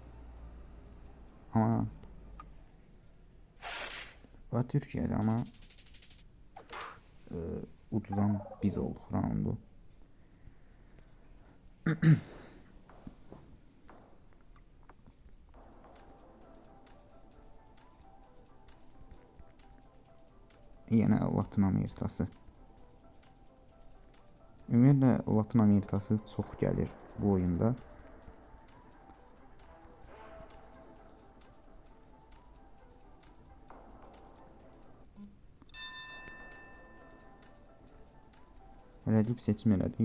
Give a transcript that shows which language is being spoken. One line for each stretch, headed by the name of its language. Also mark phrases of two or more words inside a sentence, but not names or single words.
Azerbaijani: Ama və Türkiye'de ama uduzan biz olduk raundu. Yine Latın Amerikası. Ümumiyyətlə Latın Amerikası çox gəlir bu oyunda. Rəqib seçim elədik.